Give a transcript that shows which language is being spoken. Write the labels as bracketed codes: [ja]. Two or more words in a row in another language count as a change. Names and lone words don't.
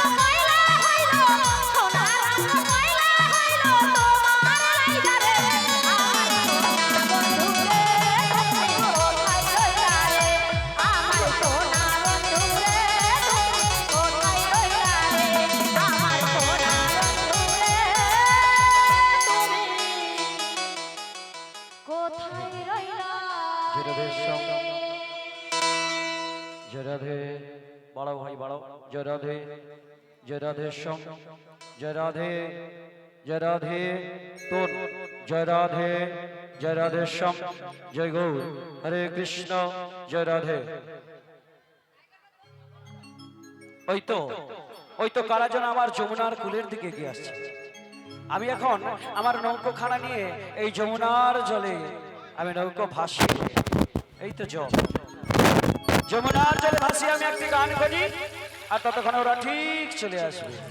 [bn] কইলা হইলো সোনার রঙ কইলা হইলো তোমার লাইগা রে আমার সোনা বন্ধু রে তুমি কোথায় রইলা রে আমার সোনা বন্ধু রে তুমি কোথায় রইলা রে আমার সোনা বন্ধু রে তুমি কোথায় রইলা [hi] जय राधे बड़ो भाई बड़ो जय राधे श्याम जय राधे तोन जय राधे श्याम जय गौर हरे कृष्ण जय राधे [bn] ওই তো কারা যেন আমার যমুনার কুলের দিকে এগিয়ে আসছে আমি এখন আমার নৌকোখানা নিয়ে এই যমুনার জলে আমি নৌকো ভাসি এই তো জল যমুনার জলে ভাসি আমি একটি গান করি আর ততক্ষণ ওরা ঠিক চলে আসবে